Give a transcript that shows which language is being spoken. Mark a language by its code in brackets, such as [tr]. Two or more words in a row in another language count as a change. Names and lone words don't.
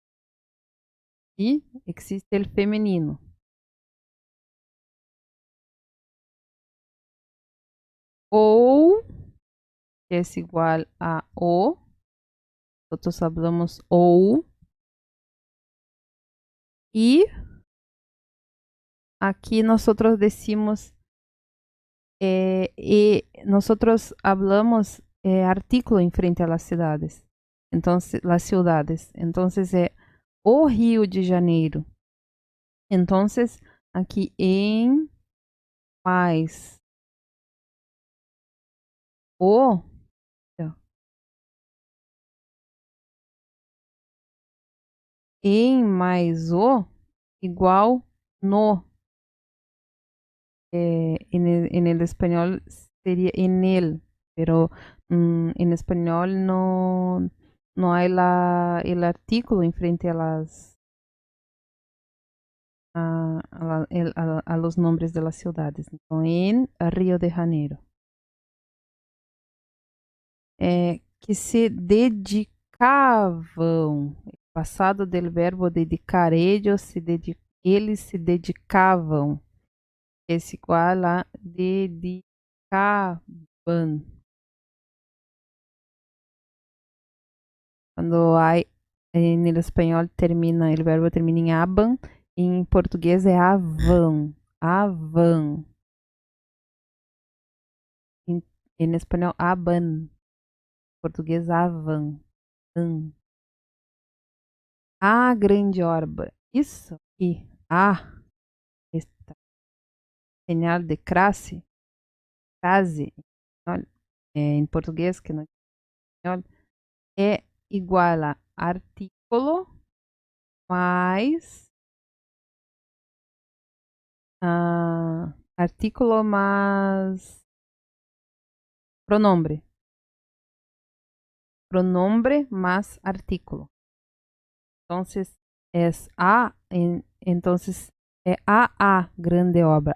[pt] E existe o feminino. Ou, que é igual a o. Nosotros falamos ou. E aqui nós decimos [es] nosotros hablamos artículo [pt] em frente a [es] las ciudades. Entonces, las ciudades. [pt] Entonces é o Rio de Janeiro. Entonces, aqui em mais o em mais o igual no. [es] En el español sería en él, pero en español no hay el artículo enfrente a a los nombres de las ciudades. [pt] Então, em Rio de Janeiro. Que se dedicavam. Passado [es] del verbo dedicar, [pt] eles se dedicavam. [es] Es igual a dedicaban. Quando hay, en el español termina, el verbo termina [pt] em aban, em português é avan. Avan. Em espanhol, aban. Português, avan. A grande obra. Isso aqui, [es] esta señal de crase, [pt] em português, que não é espanhol, é igual a artículo mais [es] artículo más pronombre. Pronombre más artículo. Entonces es entonces [pt] a grande obra.